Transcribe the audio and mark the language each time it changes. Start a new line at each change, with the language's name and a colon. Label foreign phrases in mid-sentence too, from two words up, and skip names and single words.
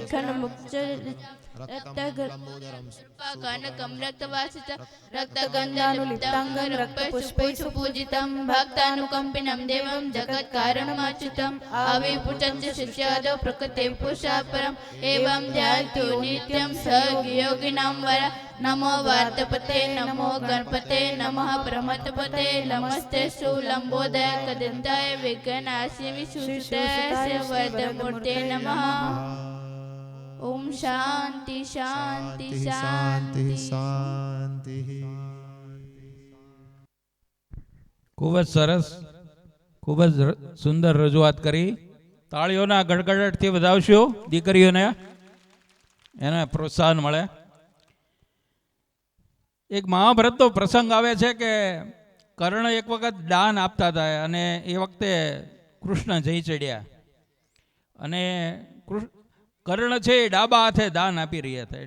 Sanskrit: रक्तगन्धानुलिप्ताङ्गं रक्तपुष्पैः सुपूजितं भक्तानुकम्पिनं देवं जगत्कारणमच्युतम् आविर्भूतं च शिष्यादौ प्रकृते पुरुषाः परम् एवं ध्यायन्तु नित्यं स योगिनां वर नमो वार्तपते नमो गणपते नमः प्रमथपते नमस्ते लंबोदय कदंताय विघ्नास्य विशुद्धस्य वरदमूर्ते नमः। ओम शांति शांति शांति
Gujarati: શાંતિ. ખૂબ જ સરસ, ખૂબ જ સુંદર રજૂઆત કરી. તાળીઓના ગડગડાટથી વધાવશું દીકરીઓને, એને પ્રોત્સાહન મળે. એક મહાભારતનો પ્રસંગ આવે છે કે કર્ણ એક વખત દાન આપતા હતા અને એ વખતે કૃષ્ણ જઈ ચડ્યા અને કર્ણ છે એ ડાબા હાથે દાન આપી રહ્યા હતા.